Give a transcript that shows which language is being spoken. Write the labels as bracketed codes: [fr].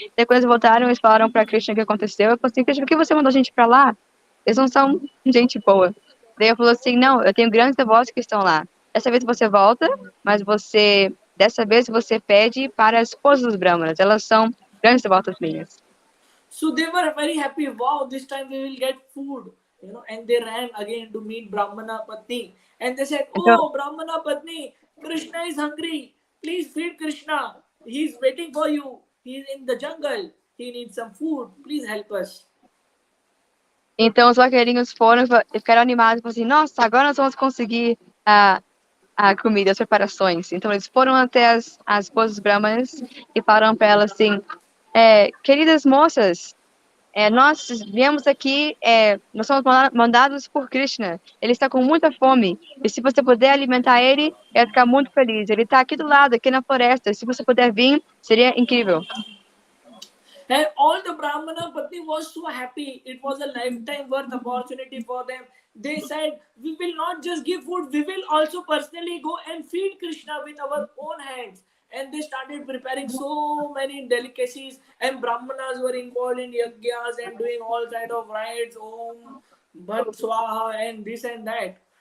[pt] Depois eles voltaram, eles falaram para Krishna o que aconteceu. Eu falei assim, Krishna, por que você mandou a gente para lá? Eles não são gente boa. Daí eu falou assim, não, eu tenho grandes devotos que estão lá. Dessa vez você volta, mas dessa vez você pede para as esposas dos Brahmanas. Elas são grandes devotas minhas. [en] So they were very happy. Wow, this time we will get food. And they ran again to meet Brahmana Patni. And they said, "Oh, Brahmana Patni, Krishna is hungry. Please feed Krishna. He's waiting for you. He's in the jungle. He needs some food. Please help us." [pt] Então os vaqueirinhos foram e ficaram animados, falaram assim, nossa, agora nós vamos conseguir a comida, as preparações. Então eles foram até as esposas brahmanas e falaram para elas assim, queridas moças, nós viemos aqui, nós somos mandados por Krishna, ele está com muita fome, e se você puder alimentar ele, vai ficar muito feliz. Ele está aqui do lado, aqui na floresta, se você puder vir, seria incrível. [en] And all the Brahmana Patni was so happy. It was a lifetime worth opportunity for them. They said, "We will not just give food, we will also personally go and feed Krishna with our own hands." And they started preparing so many delicacies, and Brahmanas were involved in yagyas and doing all kind of rites, Om, Bhat Swaha, and this and that.